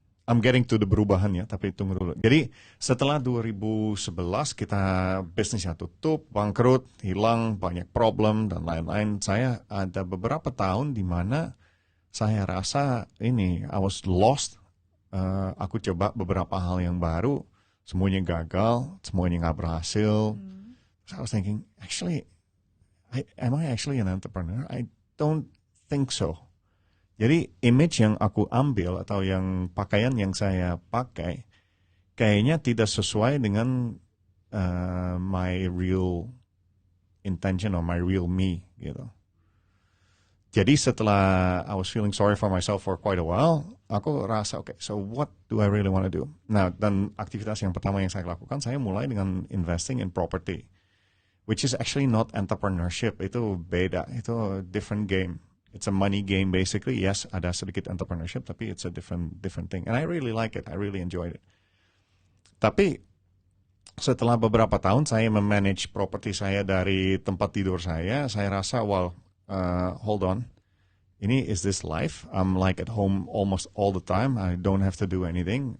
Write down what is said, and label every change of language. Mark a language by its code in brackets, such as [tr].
[en] I'm getting to the [id] perubahan ya, tapi tunggu dulu. Jadi setelah 2011 kita bisnisnya tutup, bangkrut, hilang, banyak problem dan lain-lain. Saya ada beberapa tahun di mana saya rasa [en] I was lost. [id] Aku coba beberapa hal yang baru, semuanya gagal, semuanya nggak berhasil. [en] So I was thinking, actually, am I actually an entrepreneur? I don't think so. [id] Jadi image yang aku ambil atau yang pakaian yang saya pakai kayaknya tidak sesuai dengan [en] my real intention or my real me [id] gitu. Jadi setelah [en] I was feeling sorry for myself for quite a while, [id] aku rasa [en] okay, so what do I really want to do? [id] Nah, dan aktivitas yang pertama yang saya lakukan, saya mulai dengan [en] investing in property, which is actually not entrepreneurship. [id] Itu beda, itu [en] different game. It's a money game basically. Yes, [id] ada sedikit entrepreneurship, tapi [en] it's a different thing. And I really like it. I really enjoyed it. [id] Tapi setelah beberapa tahun saya memanage properti saya dari tempat tidur saya rasa, [en] hold on. Is this life? I'm like at home almost all the time. I don't have to do anything.